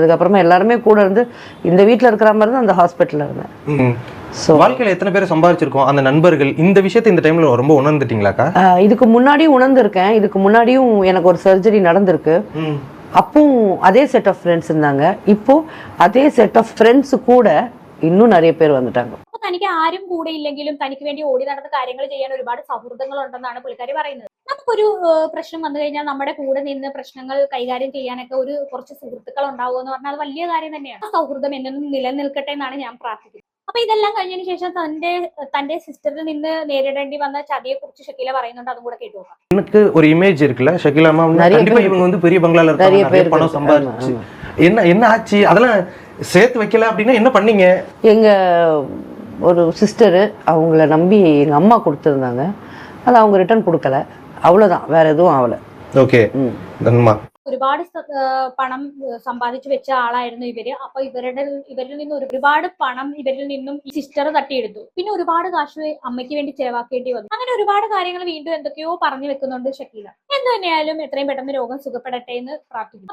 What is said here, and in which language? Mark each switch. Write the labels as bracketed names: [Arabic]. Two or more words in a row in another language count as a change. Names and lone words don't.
[Tamil] அதுக்கப்புறமா எல்லாருமே கூட இருந்து இந்த வீட்டில் இருக்கிற மாதிரி தான் அந்த ஹாஸ்பிட்டலில் இருந்தேன். ஸோ வாழ்க்கையில் எத்தனை பேர் சம்பாதிச்சிருக்கோம் அந்த நண்பர்கள், இந்த விஷயத்தை இந்த டைமில் ரொம்ப உணர்ந்துட்டீங்களாக்கா? இதுக்கு முன்னாடியும் உணர்ந்திருக்கேன். இதுக்கு முன்னாடியும் எனக்கு ஒரு சர்ஜரி நடந்திருக்கு. அப்பவும் அதே [English] set of friends [Tamil] இருந்தாங்க. இப்போ அதே [English] set of friends [Tamil] கூட இன்னுം நிறைய [Malayalam] പേര് വന്നിട്ടാണ്. തനിക്ക് ആരും കൂടെ ഇല്ലെങ്കിലും തനിക്ക് വേണ്ടി ഓടി നടന്ന കാര്യങ്ങൾ ചെയ്യാൻ ഒരുപാട് സൗഹൃദങ്ങൾ ഉണ്ടെന്നാണ് പുള്ളിക്കാരി പറയുന്നത്. നമുക്കൊരു പ്രശ്നം വന്നു കഴിഞ്ഞാൽ നമ്മുടെ കൂടെ നിന്ന് പ്രശ്നങ്ങൾ കൈകാര്യം ചെയ്യാനൊക്കെ കുറച്ച് സുഹൃത്തുക്കൾ ഉണ്ടാവുക എന്ന് പറഞ്ഞാൽ അത് വലിയ കാര്യം തന്നെയാണ്. ആ സൗഹൃദം എന്നും നിലനിൽക്കട്ടെ എന്നാണ് ഞാൻ പ്രാർത്ഥിക്കുന്നത്. അപ്പൊ ഇതെല്ലാം കഴിഞ്ഞതിന് ശേഷം തന്റെ സിസ്റ്ററിൽ നിന്ന് നേരിടേണ്ടി വന്ന ചതിയെ കുറിച്ച് ഷക്കീല പറയുന്നുണ്ട്. അതും കൂടെ കേട്ടു നോക്കാം. [Tamil] எனக்கு ஒரு இமேஜ் இருக்குல்ல ஷக்கீலா அம்மா, கண்டிப்பா இவங்க பெரிய பங்களால இருக்காங்க, நிறைய பணம் சம்பாதிச்சு, என்ன ஆச்சு அதெல்லாம் சேர்த்து வைக்கல அப்படின்னா என்ன பண்ணீங்க? எங்க ஒரு சிஸ்டரு அவங்கள நம்பி எங்க அம்மா கொடுத்துருந்தாங்க. அதை அவங்க ரிட்டர்ன் கொடுக்கல, அவ்வளோதான், வேற எதுவும் ஆகலை. ஓகே, நன்மா. [Malayalam] ഒരുപാട് പണം സമ്പാദിച്ചു വെച്ച ആളായിരുന്നു ഇവര്. അപ്പൊ ഇവരിൽ നിന്ന് ഒരുപാട് പണം ഇവരിൽ നിന്നും ഈ സിസ്റ്റർ തട്ടിയെടുത്തു. പിന്നെ ഒരുപാട് കാശ് അമ്മയ്ക്ക് വേണ്ടി ചെലവാക്കേണ്ടി വന്നു. അങ്ങനെ ഒരുപാട് കാര്യങ്ങൾ വീണ്ടും എന്തൊക്കെയോ പറഞ്ഞു വെക്കുന്നുണ്ട് ഷക്കീല. എന്ത് തന്നെയായാലും എത്രയും പെട്ടെന്ന് രോഗം സുഖപ്പെടട്ടെ എന്ന് പ്രാർത്ഥിക്കുന്നു.